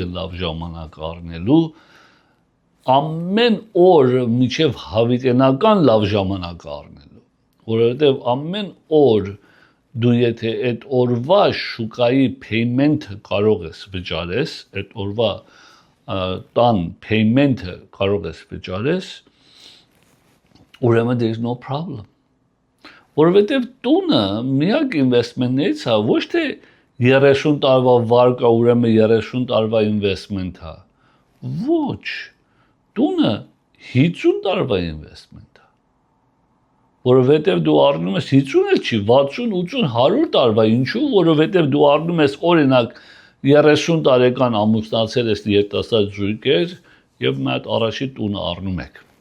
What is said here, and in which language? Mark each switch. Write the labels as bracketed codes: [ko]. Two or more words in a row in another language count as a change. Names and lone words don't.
[hy] լավ ժամանակ առնելու ամեն օր միջև հավիտենական լավ ժամանակ առնելու որովհետև ամեն օր դու եթե այդ օրվա շուկայի payment-ը կարող ես վճարես այդ օրվա տան payment-ը կարող ես վճարես ուրեմն [en] there is no problem [hy] որովհետև տունը միակ investment-ներից է ոչ թե 30 տարվա վարկա ուրեմն 30 տարվա investment է ոչ տունը 50 տարվա investment է որովհետև դու առնում ես 50-ը չի 60 80 100 տարվա ինչու որովհետև դու առնում ես օրինակ 30 տարեկան ամուսնացել ես երիտասարդ զույգեր եւ մի հատ առաջի տունը առնում եք